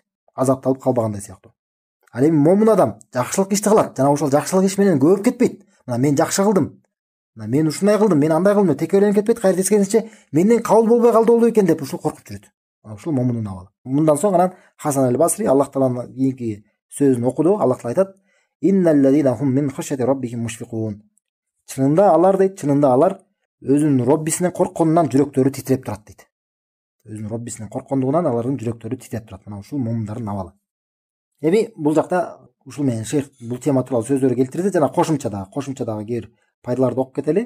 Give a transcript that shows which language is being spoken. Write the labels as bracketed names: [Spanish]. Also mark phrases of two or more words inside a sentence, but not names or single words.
[Kyrgyz] Азапталып калбагандай сыяктуу. Ал эми момун адам жакшылык ишти кылат, жана ошол жакшылык иш менен көбөп кетпейт. Мен жакшы кылдым, мен ушундай кылдым, мен андай кылдым, текеленип кетпейт, кайра тескерисинче менден кабыл болбой болду экен деп ушул коркуп жүрөт. Ушул момундун абалы. Мындан соң анан Хасан аль-Басри Аллах тааланын кийинки сөзүн окуду. Аллах таала айтат: [Arabic] "إن الذين هم من خشية ربهم مشفقون." [Kyrgyz] Чынында алар өзүнүн Роббисинен коркконунан жүрөктөрү титиреп турат дейт. Өзүнүн Роббисинен корккондугунан алардын жүрөктөрү титиреп турат. Ушул момундардын абалы. Эми бул жакта ушул менен шейх бул тема тууралуу сөздөрү келтирди жана кошумча дагы кээ пайдаларды окуп кетели.